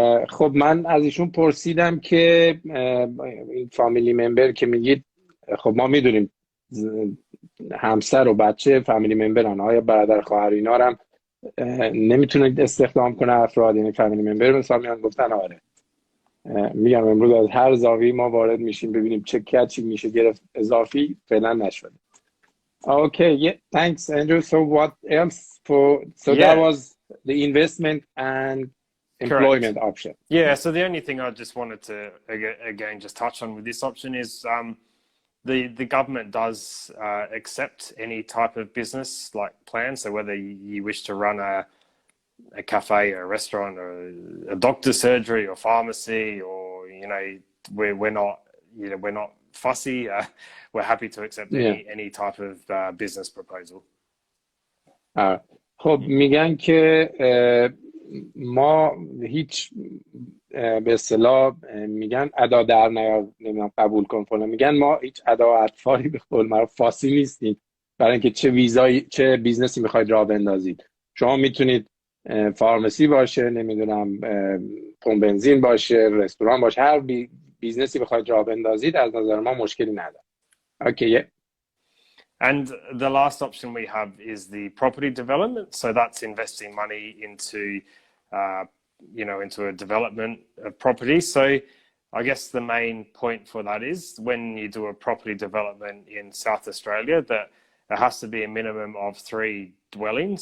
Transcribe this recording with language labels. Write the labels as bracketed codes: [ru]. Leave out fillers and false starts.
[fa] خب من از ایشون پرسیدم که این فامیلی ممبر که میگید، خب ما میدونیم همسر و بچه فامیلی ممبرن، آیا برادر خواهر اینا هم نمیتونید استخدام کنه افراد، یعنی فامیلی ممبر مثلا میان؟ گفتن آره. میگم امروز از هر زاویه ما وارد میشیم ببینیم چه کچی میشه گرفت اضافی فعلا نشده. [en] Okay, thanks Andrew. So what else that was the investment and employment option. So the only thing I just wanted to again just touch on with this option is the government does accept any type of business like plan. So whether you wish to run a cafe or a restaurant or a doctor's surgery or pharmacy, or we're not fussy. We're happy to accept any type of business proposal. [fa] خب میگن که ما هیچ به اصطلاح میگن ادا در نیار نمیدونم قبول کن فلان، میگن ما هیچ ادا و اطفاری به قول معروف فاسی نیستیم برای اینکه چه بیزنسی میخواید راه بندازید. شما میتونید فارمسی باشه، نمیدونم پمپ بنزین باشه، رستوران باشه، هر بیزنسی بخواید راه بندازید از نظر ما مشکلی نداره. [en] Okay, And the last option we have is the property development. So that's investing money into into a development of property. So I guess the main point for that is when you do a property development in South Australia, that there has to be a minimum of 3 dwellings.